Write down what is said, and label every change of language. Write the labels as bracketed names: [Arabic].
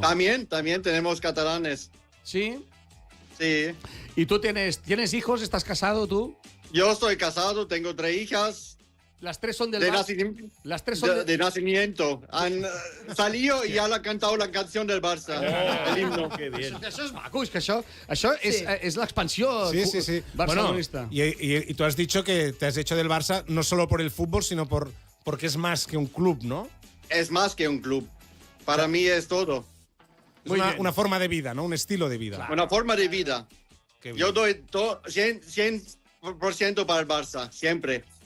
[Spanish] También tenemos catalanes. Sí. Sí. ¿Y tú tienes hijos? ¿Estás casado tú? Yo estoy casado, tengo 3 hijas Las tres son del de, Barça. Las tres son de nacimiento. Han salido y ya han cantado la canción del Barça. El himno. Qué bien. [Catalan] Això és maco, és que això és l'expansió Sí, sí, sí. barcelonista. [Spanish] Bueno, y tú has dicho que te has hecho del Barça no solo por el fútbol, sino porque es más que un club, ¿no? Es más que un club. Para mí es todo. Es Muy bien. una forma de vida, ¿no? Un estilo de vida. Una forma de vida. Qué bien. Yo doy 100% para el Barça, siempre.